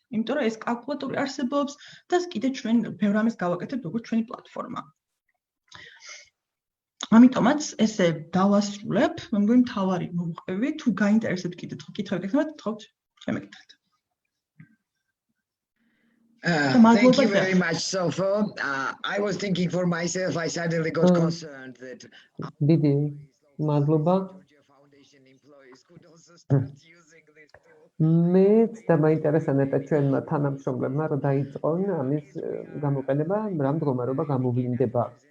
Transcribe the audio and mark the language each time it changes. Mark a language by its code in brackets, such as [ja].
[ka] იმიტომ რომ ეს კალკულატორი არსებობს და კიდე ჩვენ ბევრ ამას გავაკეთებთ როგორც ჩვენი პლატფორმა. ამიტომაც ესე დავასრულებ, მე მგონი მთავარი მომყევი, თუ გაინტერესებთ კიდე კითხვები გქონდათ, თხოვთ, შემეკითხეთ. [en] Thank you very much, Sofo. I was thinking for myself, I suddenly got concerned that [ka] დიდი მადლობა. [en] Foundation employees could also start using this tool. [ka] მეც დამაინტერესა ნეტა ჩვენმა თანამშრომლებმა, რომ დაიწყონ ამის გამოყენება, რა მდგომარეობა გამოვლინდება.